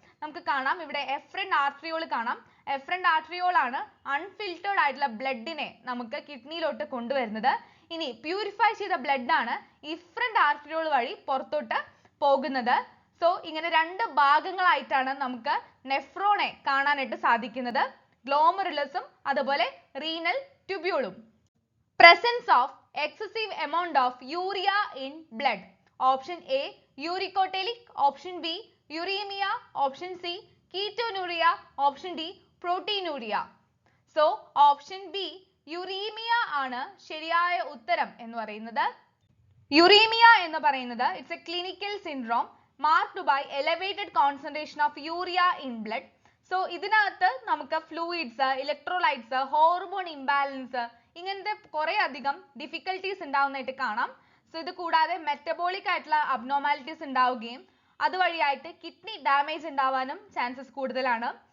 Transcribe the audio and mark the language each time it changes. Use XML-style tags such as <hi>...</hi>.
<ml>നമുക്ക് കാണാം ഇവിടെ എഫറന്റ് ആർട്ടറിയോൾ കാണാം. എഫറന്റ് ആർട്ടറിയോൾ ആണ് അൺഫിൽറ്റേർഡ് ആയിട്ടുള്ള ബ്ലഡിനെ നമുക്ക് കിഡ്നിയിലോട്ട് കൊണ്ടുവരുന്നത്. ഇനി പ്യൂരിഫൈ ചെയ്ത ബ്ലഡ് ആണ് ഇഫറന്റ് ആർട്ടറിയോൾ വഴി പുറത്തോട്ട് പോകുന്നത്. സോ ഇങ്ങനെ രണ്ട് ഭാഗങ്ങളായിട്ടാണ് നമുക്ക് നെഫ്രോണെ കാണാനായിട്ട് സാധിക്കുന്നത്, ഗ്ലോമറുലസും അതുപോലെ renal ട്യൂബ്യൂളും.</ml> <en>Presence of excessive amount of urea in blood. Option A uricotelic, option B uremia, option C ketonuria, option D proteinuria.</en> <ml>So option B uremia ആണ് ശരിയായ ഉത്തരം എന്ന് പറയുന്നത്.</ml> <en>Uremia</en> <ml>എന്ന് പറയുന്നത്</ml> <en>it's a clinical syndrome marked by elevated concentration of urea in blood.</en> <ml>So ഇതിനകത്ത് നമുക്ക് fluids, electrolytes, hormone imbalance ഇങ്ങനത്തെ കുറെ അധികം ഡിഫിക്കൽട്ടീസ് ഉണ്ടാവുന്നതായിട്ട് കാണാം. സോ ഇത് കൂടാതെ മെറ്റബോളിക് ആയിട്ടുള്ള അബ്നോർമാലിറ്റീസ് ഉണ്ടാവുകയും അതുവഴിയായിട്ട് കിഡ്നി ഡാമേജ് ഉണ്ടാവാനും ചാൻസസ് കൂടുതലാണ്.</ml>